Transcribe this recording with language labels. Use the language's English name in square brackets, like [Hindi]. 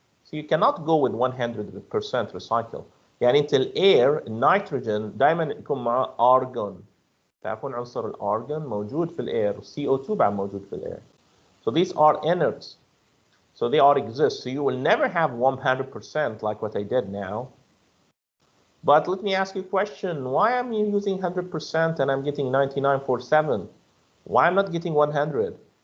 [English] So you cannot go with 100% recycle. [Arabic] يعني انت الاير النيتروجين دائما يكون معه argon. تعرفون عنصر الارجون موجود في الاير، CO2 بعد موجود في الاير. [English] So these are inerts. So they all exist. So you will never have 100% like what I did now. But let me ask you a question. Why am I using 100% and I'm getting 99.47? Why I'm not getting 100?